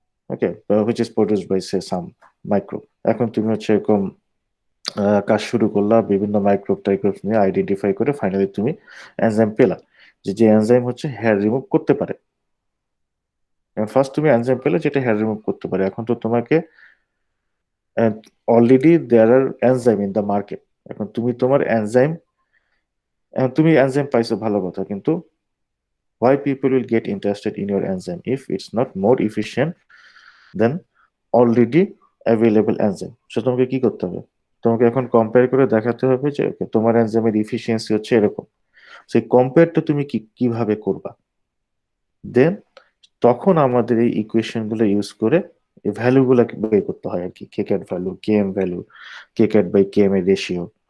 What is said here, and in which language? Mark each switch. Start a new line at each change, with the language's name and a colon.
Bangla: Okay,
English: Which is produced by say some microbe.
Bangla: এখন তুমি হচ্ছে এরকম কাজ শুরু করলা, বিভিন্ন মাইক্রোব টাইক্রোব নিয়ে আইডেন্টিফাই করে ফাইনালি তুমি এনজাইম পেলা, যে এনজাইম হচ্ছে হেয়ার রিমুভ করতে পারে। ফার্স্ট তুমি এনজাইম পেলে যেটা হেয়ার রিমুভ করতে পারে, এখন তো তোমাকে
English: Already there are enzyme in the market.
Bangla: এখন তুমি তোমার এনজাইম, তুমি এনজাইম পাইছো ভালো কথা, কিন্তু
English: why people will get interested in your enzyme if it's not more efficient than already available enzyme?
Bangla: So তোমাকে কি করতে হবে, তোমাকে এখন কম্পেয়ার করে দেখাতে হবে যে okay, তোমার এনজাইমের ইফিসিয়েন্সি হচ্ছে এরকম। সেই কম্পেয়ারটা তুমি কিভাবে করবা, দেন তখন আমাদের এই ইকুয়েশন গুলো ইউজ করে এই ভ্যালু গুলা বের করতে হয় আর কি, কে cat value, K M value, K cat by K M এর রেশিও।